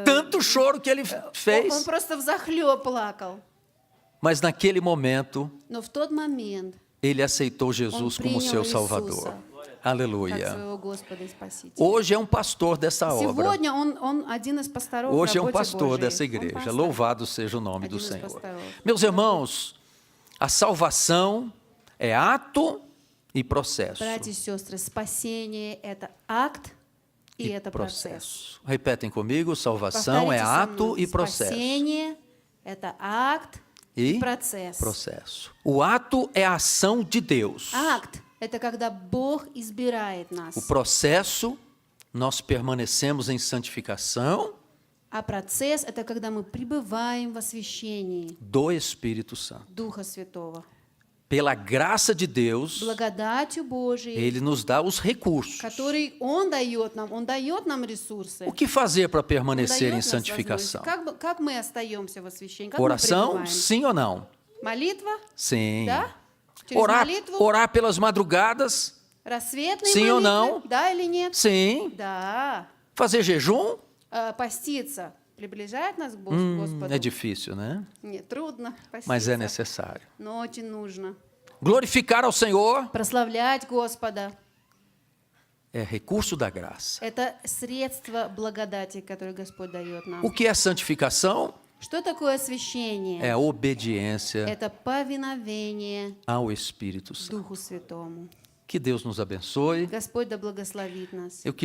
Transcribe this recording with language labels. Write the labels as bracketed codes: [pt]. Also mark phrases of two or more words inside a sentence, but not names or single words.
[pt] tanto choro que ele [ru] Он [pt] fez. [ru] просто взахлеб плакал. [pt] Mas naquele momento, [ru] Но в тот момент, [pt] ele aceitou Jesus [ru] Он [pt] como [ru] принял [pt] seu [ru] Иисуса [pt] Salvador. [ru] как [pt] Aleluia. [ru] своего Господа и Спасителя. [pt] Hoje é um pastor dessa obra. [ru] Сегодня он один из пасторов в [pt] Hoje é um [ru] работе [pt] pastor [ru] Божией. [pt] dessa [ru] Он [pt] igreja. [ru] пастор. [pt] Louvado seja o nome do [ru] Один из [pt] Senhor. [ru] пасторов. [pt] Meus irmãos, a salvação é ato e processo. [ru] Братья и сестры, спасение – это акт и это процесс. [pt] Repetem comigo: salvação é [ru] Повторите со [pt] ato [ru] мной. [pt] e processo. [ru] Спасение – это акт и [pt] E [ru] процесс. [pt] processo. O ato é a ação de Deus. [ru] Акт – это когда Бог избирает [pt] O [ru] нас, [pt] processo, nós permanecemos em santificação [ru] а процесс – это когда мы пребываем в освящении [pt] do Espírito Santo. [ru] Духа Святого. [pt] Pela graça de Deus, [ru] Благодатью Божией, [pt] Ele nos dá os recursos. [ru] который Он дает нам ресурсы. [pt] O que fazer para [ru] Он [pt] permanecer [ru] дает [pt] em [ru] нас [pt] santificação? [ru] возможность. Как мы остаемся в освящении? Как мы [pt] Oração, [ru] пребываем? [pt] sim ou não? [ru] Молитва? [pt] Sim. [ru] Да? Через молитву? [pt] Orar pelas madrugadas? [ru] Рассветные [pt] Sim ou [ru] молитвы? [pt] não? [ru] Да или нет? [pt] Sim. [ru] Да. [pt] Fazer jejum? [ru] Поститься приближает нас к Господу? [pt] É difícil, né? [ru] Нет, трудно [pt] Mas é [ru] поститься, [pt] necessário. [ru] но очень нужно. [pt] Glorificar ao Senhor [ru] Прославлять Господа [pt] é recurso da graça. – [ru] это средство благодати, которое Господь дает нам. [pt] O que é santificação? [ru] Что такое освящение? [pt] É a obediência [ru] Это повиновение [pt] ao Espírito Santo. [ru] Духу Святому. [pt] Que Deus nos abençoe. [ru] Господь да благословит нас. [pt] Eu queria